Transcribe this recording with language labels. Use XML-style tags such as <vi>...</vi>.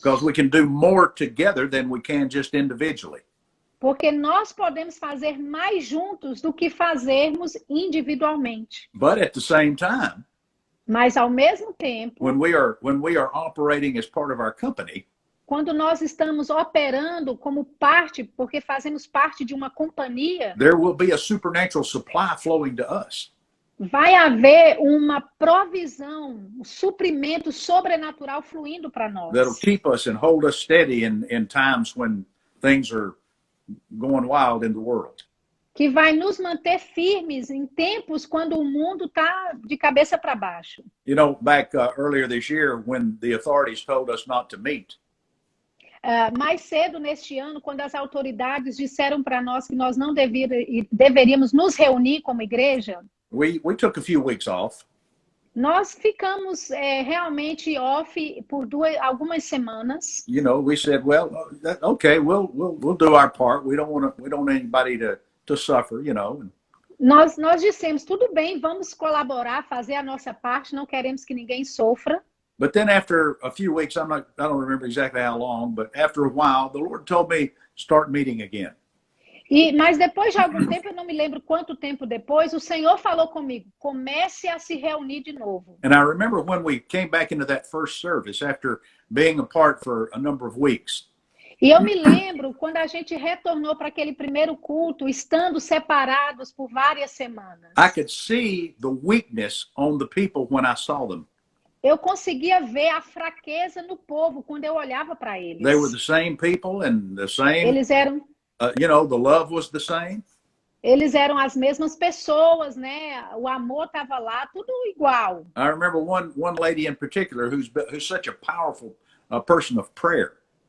<en>Because we can do more together than we can just individually.</en> <pt>Porque nós podemos fazer mais juntos do que fazermos individualmente.</pt> <en>But at the same time,</en> <pt>Mas ao mesmo tempo,</pt> <en>when we are operating as part of our company,</en> <pt>quando nós estamos operando como parte, porque fazemos parte de uma companhia,</pt> <en>there will be a supernatural supply flowing to us.</en> <pt>vai haver uma provisão, um suprimento sobrenatural fluindo para nós.</pt> <en>That'll keep us and hold us steady in times when things are going wild in the world.</en> <pt>Que vai nos manter firmes em tempos quando o mundo está de cabeça para baixo.</pt> <en>You know, back earlier this year when the authorities told us not to meet,</en> <pt>Mais cedo neste ano, quando as autoridades disseram para nós que nós não deveríamos nos reunir como igreja,</pt> <en>we took a few weeks off.</en> <pt>nós ficamos realmente off por algumas semanas.</pt> <en>You know, we said, well, okay, we'll do our part. We don't want anybody to suffer, you know.</en> <pt>Nós dissemos, tudo bem, vamos colaborar, fazer a nossa parte, não queremos que ninguém sofra.</pt> <en>But then after a few weeks, I don't remember exactly how long, but after a while, the Lord told me, start meeting again.</en> <pt>Mas depois de algum tempo, eu não me lembro quanto tempo depois, o Senhor falou comigo, comece a se reunir de novo.</pt> <en>And I remember when we came back into that first service after being apart for a number of weeks.</en> <pt>E eu me lembro quando a gente retornou para aquele primeiro culto, estando separados por várias semanas.</pt> <en>I could see the weakness on the people when I saw them.</en> <pt>Eu conseguia ver a fraqueza no povo quando eu olhava para eles.</pt> <en>They were the same people and the same,</en> <pt>Eles eram</pt> <en>the love was the same.</en> <pt>Eles eram as mesmas pessoas, né? O amor estava lá, tudo igual.</pt> <en>I remember one lady in particular who's such a powerful person of prayer.</en>